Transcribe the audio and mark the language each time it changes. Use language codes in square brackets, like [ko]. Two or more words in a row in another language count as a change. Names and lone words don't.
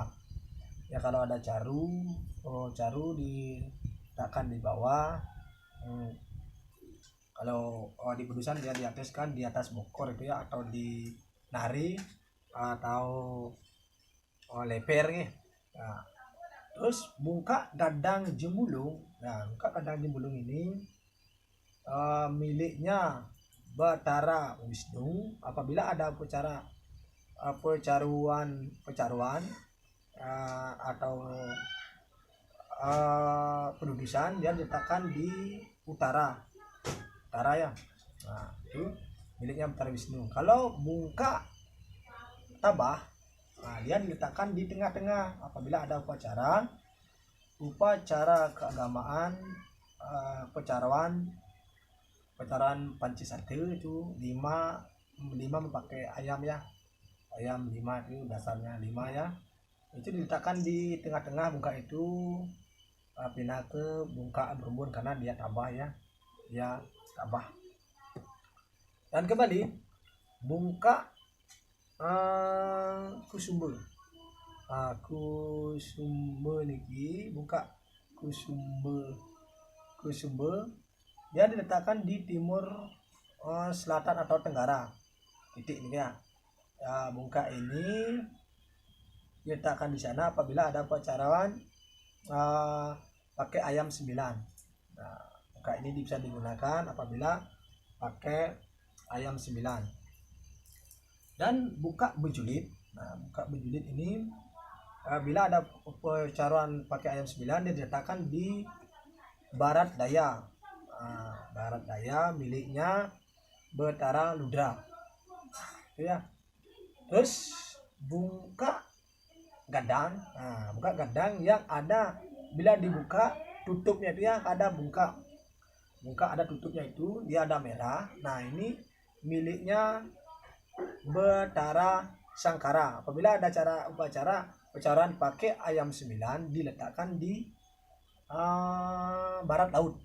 [id] Ya kalau ada caru diletakkan di bawah. Kalau di pendudusan dia di atas, kan di atas bokor itu ya, atau di nari atau leper nih. Nah, terus bungkak dadang jembulung. Nah bungkak dadang jembulung ini miliknya Betara Wisnu. Apabila ada upacara pecaruan atau pendudusan, dia diletakkan di utara ya. Nah itu miliknya Betara Wisnu. Kalau bungkak tabah, nah dia diletakkan di tengah-tengah apabila ada upacara keagamaan, pecaruan Pancisate itu 5 memakai ayam ya, ayam 5 itu dasarnya 5 ya, itu diletakkan di tengah-tengah bungkak itu, pindah ke bungkak berumbun karena dia tabah ya, dia tabah. Dan kembali bungkak kusumber, kusumber niki, bungkak kusumber dia diletakkan di timur selatan atau tenggara titik ini ya. Bungkak ini diletakkan di sana apabila ada pecaruan pakai ayam 9. Nah bungkak ini bisa digunakan apabila pakai ayam 9. Dan bungkak bejulit. Nah bungkak bejulit ini bila ada pecaruan pakai ayam 9, dia diletakkan di barat daya. Barat daya miliknya Betara Ludra itu ya. Terus bungkak gadang, bungkak gadang yang ada bila dibuka tutupnya itu ya ada bungka ada tutupnya itu, dia ada merah. Nah ini miliknya Betara Sangkara. Apabila ada upacara pakai ayam 9 diletakkan di barat laut.